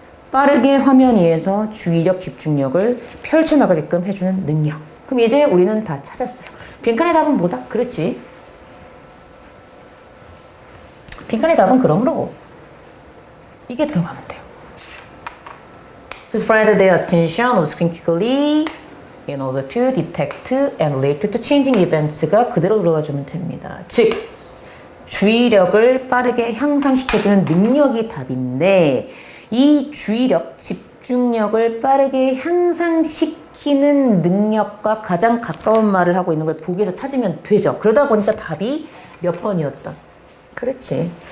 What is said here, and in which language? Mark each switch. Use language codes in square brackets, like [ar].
[ko] 빠르게 화면 위에서 주의력, 집중력을 펼쳐나가게끔 해주는 능력. 그럼 이제 우리는 다 찾았어요. 빈칸의 답은 뭐다? 그렇지. 빈칸의 답은 그러므로 이게 들어가면 돼요. [en] To spread their attention on screen quickly in order to detect and relate to changing events [ko] 가 그대로 들어가주면 됩니다. 즉 주의력을 빠르게 향상시켜주는 능력이 답인데 이 주의력, 집중력을 빠르게 향상시키는 능력과 가장 가까운 말을 하고 있는 걸 보기에서 찾으면 되죠. 그러다 보니까 답이 몇 번이었던? 그렇지.